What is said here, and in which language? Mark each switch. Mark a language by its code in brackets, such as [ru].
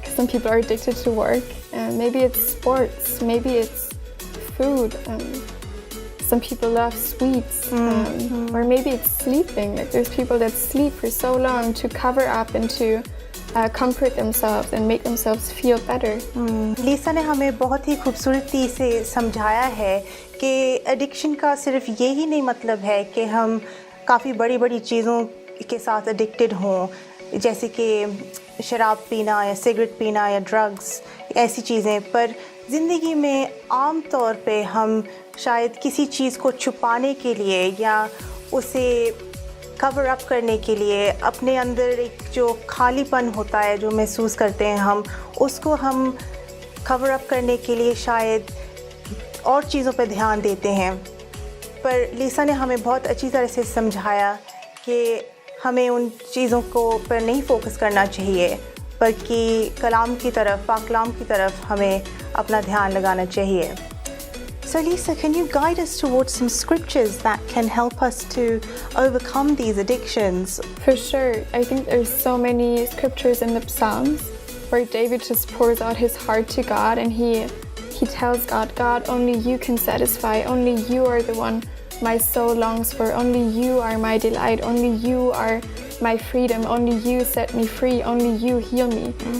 [en] Some people are addicted to work. Maybe it's sports. Maybe it's food. Some people love sweets, or maybe it's sleeping. Like there's people that sleep for so long to cover up and to comfort themselves and make themselves feel better. [hi] लीसा ने हमें बहुत ही खूबसूरती से समझाया है कि addiction का सिर्फ यही नहीं मतलब है कि हम काफ़ी बड़ी बड़ी चीज़ों के साथ एडिक्टेड हों, जैसे कि शराब पीना या सिगरेट पीना या ड्रग्स, ऐसी चीज़ें। पर ज़िंदगी में आम तौर पे हम शायद किसी चीज़ को छुपाने के लिए या उसे कवर अप करने के लिए अपने अंदर एक जो खालीपन होता है जो महसूस करते हैं हम, उसको हम कवर अप करने के लिए शायद और चीज़ों पर ध्यान देते हैं। पर लीसा ने हमें बहुत अच्छी तरह से समझाया कि हमें उन चीज़ों को पर नहीं फोकस करना चाहिए, बल्कि कलाम की तरफ, पाकलाम की तरफ हमें अपना ध्यान लगाना चाहिए। [en] So Lisa, can you guide us towards some scriptures that can help us to overcome these addictions? For sure. I think there's so many scriptures in the Psalms where David just pours out his heart to God, and he tells God, God, only you can satisfy, only you are the one my soul longs for, only you are my delight, only you are my freedom, only you set me free, only you heal me.